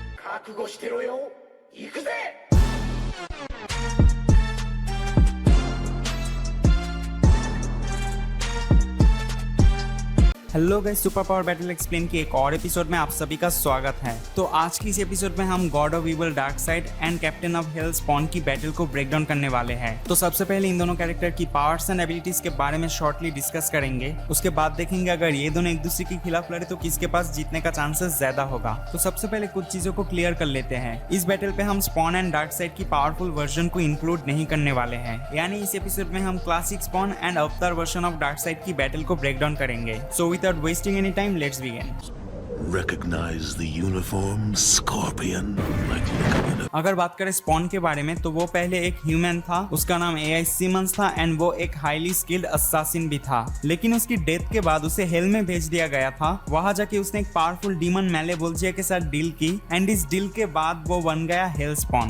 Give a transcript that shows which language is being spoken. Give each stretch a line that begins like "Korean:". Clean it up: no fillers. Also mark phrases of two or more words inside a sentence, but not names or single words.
Japanese: 覚悟してろよ。行くぜ。
English: hello guys, super power battle explain
Hindi: के एक और एपिसोड में आप सभी का स्वागत है। तो आज की इस एपिसोड में हम
English: God of Evil Darkside and Captain of Hell Spawn
Hindi: की बैटल को
English: break down
Hindi: करने वाले हैं। तो सबसे पहले इन दोनों कैरेक्टर की
English: powers and abilities
Hindi: के बारे में
English: shortly discuss
Hindi: करेंगे। उसके बाद देखेंगे अगर ये दोनों एक दूसरे के खिलाफ लड़े तो किसके पास जीतने का चांसेस ज्यादा होगा। तो सबसे पहले कुछ चीजों को क्लियर कर लेते हैं। इस बैटल पे हम
English: Spawn and Darkside
Hindi: की
English: powerful version
Hindi: को इंक्लूड नहीं करने वाले हैं, यानी इस एपिसोड में हम
English: classic Spawn and avatar version of Darkside
Hindi: की बैटल को
English: break down
Hindi: करेंगे।
English: so without wasting any time, let's begin. Recognize the uniform, Scorpion. Like looking in a...
Hindi: अगर बात करें स्पॉन के बारे में तो वो पहले एक ह्यूमन था, उसका नाम एआई सिमंस था एंड वो एक
English: highly skilled assassin
Hindi: भी था। लेकिन उसकी डेथ के बाद उसे हेल में भेज दिया गया था। वहां जाके उसने एक
English: powerful demon
Hindi: मैलेवोल्जिया के साथ डील की एंड इस डील के बाद वो बन गया हेल स्पॉन।